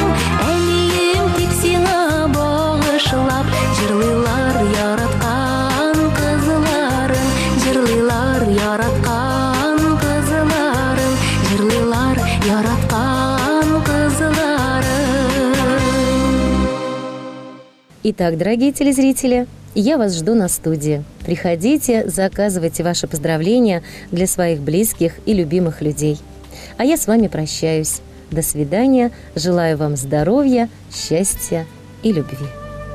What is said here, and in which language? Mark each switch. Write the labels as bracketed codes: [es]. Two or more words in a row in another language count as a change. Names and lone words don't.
[tt] Әнием, тик сиңа багышлап җырлыйлар яраткан кызларың. Җырлыйлар яраткан кызларың. Җырлыйлар яраткан кызларың. [ru] Итак, дорогие телезрители, я вас жду на студии. Приходите, заказывайте ваши поздравления для своих близких и любимых людей. А я с вами прощаюсь. До свидания. Желаю вам здоровья, счастья и любви.